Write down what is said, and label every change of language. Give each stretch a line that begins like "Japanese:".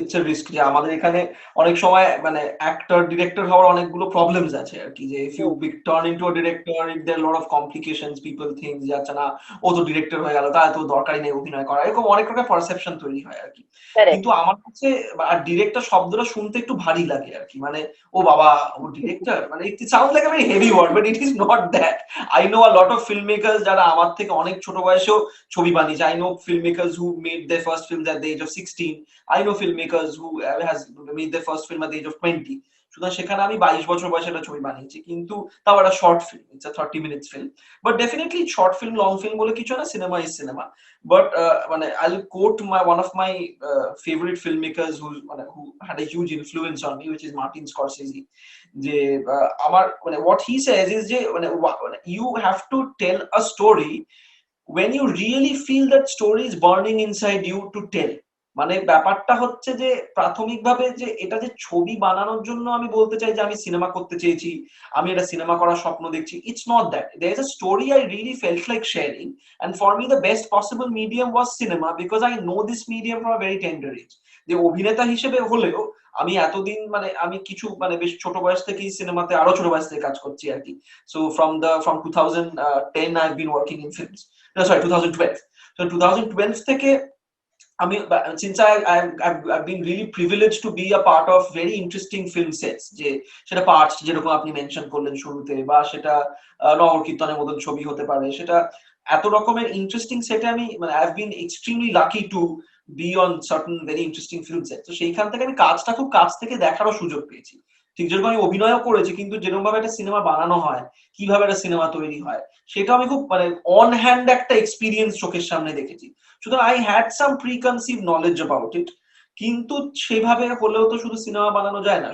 Bangla: It's a risk যে আমাদের এখানে অনেক সময় মানে অ্যাক্টর ডিরেক্টর হওয়ার অনেকগুলো প্রবলেমস আছে আর কি, যে
English: if you turn into a director it there lot of complications,
Bangla: people think যে আচ্ছা না ও তো ডিরেক্টর হয়ে গেল, তার তো দরকারই নেই অভিনয় করা, এরকম অনেক রকম পারসেপশন তৈরি হয় আর কি। কিন্তু আমার কাছে আর ডিরেক্টর শব্দটা শুনতে একটু ভারী লাগে আর কি, মানে ও বাবা ও ডিরেক্টর, মানে
English: It sounds like a very heavy word, but it is not that. I know a lot of film makers
Bangla: যারা আমার থেকে অনেক ছোট বয়সেও ছবি বানিয়েছে।
English: I know filmmakers who made their first films at the age of 16. I know filmmakers who has made their first film at the age of 20.
Bangla: সুতরাং সেখানে আমি 22 বছর বয়সে একটা ছবি বানিয়েছি, কিন্তু তাও একটা short film,
English: It's a 30 minutes film.
Bangla: But definitely short film long film বলে কিছু না, সিনেমা ইজ সিনেমা।
English: But মানে I'll quote one of my favorite filmmakers who had a huge influence on me, which is Martin Scorsese.
Bangla: যে আমার মানে
English: what he says is যে মানে you have to tell a story when you really feel that story is burning inside you to tell.
Bangla: মানে ব্যাপারটা হচ্ছে যে প্রাথমিকভাবে যে এটা যে ছবি বানানোর জন্য আমি বলতে চাই যে আমি সিনেমা করতে চেয়েছি, আমি এটা সিনেমা করার স্বপ্ন দেখছি, it's not that.
English: There is a story I really felt like sharing, and for me the best possible medium was cinema, because I know this medium from a very tender age.
Bangla: যে অভিনেতা হিসেবে হলেও আমি এতদিন মানে আমি কিছু মানে বেশ ছোট বয়স থেকেই সিনেমাতে, আরো ছোট বয়স থেকে কাজ করছি আর কি।
English: So from 2010 I've been working in films. No, sorry, 2012.
Bangla: So 2012 থেকে আমি
English: since I've been really privileged to be a part of very interesting film sets,
Bangla: যে সেটা পার্টস যেরকম আপনি মেনশন করলেন শুরুতে, বা সেটা নগর কীর্তনের মতন ছবি হতে পারে, সেটা এত রকমের ইন্টারেস্টিং সেটে আমি মানে
English: I've been extremely lucky to be on certain very interesting film sets.
Bangla: তো সেইখান থেকে আমি কাজটা খুব কাছ থেকে দেখারও সুযোগ পেয়েছি। ঠিক যেরকম আমি অভিনয়ও করেছি, কিন্তু যেরকম ভাবে একটা সিনেমা বানানো হয়, কিভাবে একটা সিনেমা তৈরি হয়, সেটা আমি খুব মানে অন হ্যান্ড একটা এক্সপিরিয়েন্স চোখের সামনে দেখেছি। সুতরাং
English: I had some preconceive knowledge about it,
Bangla: কিন্তু সেভাবে হলেও তো শুধু সিনেমা বানানো যায় না।